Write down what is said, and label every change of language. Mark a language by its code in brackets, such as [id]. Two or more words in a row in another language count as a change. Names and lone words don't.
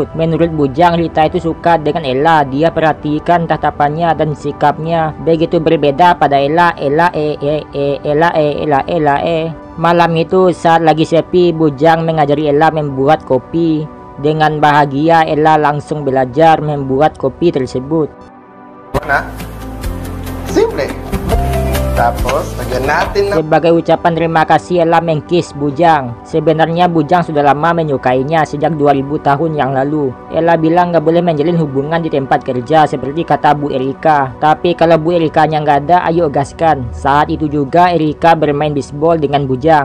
[id] Menurut Bujang, Rita itu suka dengan Ella. Dia perhatikan tatapannya dan sikapnya begitu berbeda pada Ella. Malam itu saat lagi sepi, Bujang mengajari Ella membuat kopi. Dengan bahagia Ella langsung belajar membuat kopi tersebut. Mana? Simple. [tl] Tapos, lagyan natin ng... [id] Sebagai ucapan terima kasih, Ella mengkiss Bujang. Sebenarnya Bujang sudah lama menyukainya sejak 2000 tahun yang lalu. Ella bilang gak boleh menjalin hubungan di tempat kerja seperti kata Bu Erika. Tapi kalau Bu Erikanya nggak ada, ayo gaskan. Saat itu juga Erika bermain bisbol dengan Bujang.